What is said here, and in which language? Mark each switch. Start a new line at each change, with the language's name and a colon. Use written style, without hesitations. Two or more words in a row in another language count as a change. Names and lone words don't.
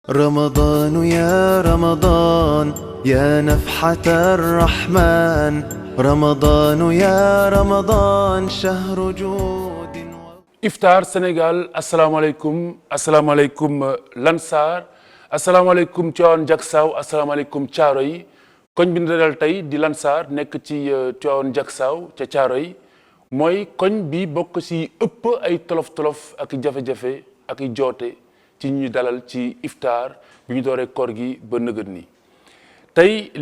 Arabic: رمضان يا رمضان يا نفحة الرحمن رمضان يا رمضان شهر جود
Wolof: Iftar Sénégal asalaamaaleykum Lansar asalaamaaleykum Tivaouane Diacksao asalaamaaleykum Thiaroye koñ bi ñu dalal tey di Lansar nekk ci Tivaouane Diacksao ca Thiaroye mooy koñ bi bokk ci ëpp ay tolof-tolof ak jafe-jafe ak joote ci ñu dalal ci Iftar bi ñu dooree koor gi ba nëgët ni tey li